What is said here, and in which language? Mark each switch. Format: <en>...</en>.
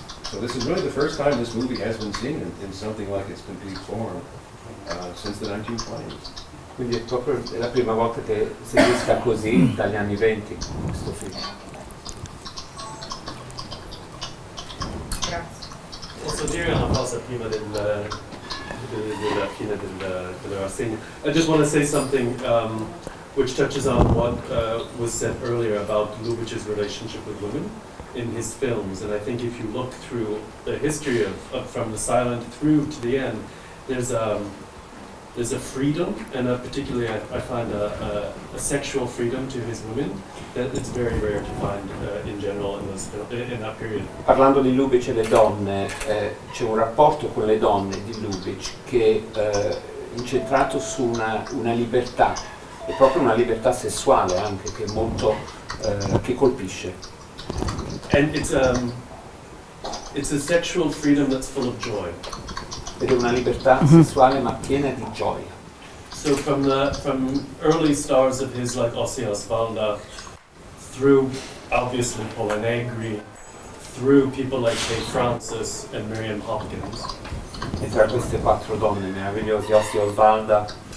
<en>So this is really the first time this movie has been seen in something like its complete form since the 1920s.</en> <it>Quindi è la prima volta che si esca così dagli anni 20 questo film. Grazie. Posso dire una cosa prima della fine della rassegna?</it> <en>I just want to say something which touches on what was said earlier about Lubitsch's relationship with women in his films. And I think if you look through the history of from the silent through to the end, there's a freedom, and particularly I find a sexual freedom to his women that it's very rare to find in general in that period.</en> <it>Parlando di Lubitsch e le donne, c'è un rapporto con le donne di Lubitsch che è incentrato su una libertà, e proprio una libertà sessuale anche, che è molto che colpisce.</it> <en>And It's a sexual freedom that's full of joy.</en> <it>Ed è una libertà sessuale ma piena di gioia.</it> <en>So from early stars of his like Osias Valda, through obviously Pola Negri, through people like Kate Francis and Miriam Hopkins.</en> <it>E tra queste 4 donne meravigliose, Ossi Osvalda,</it>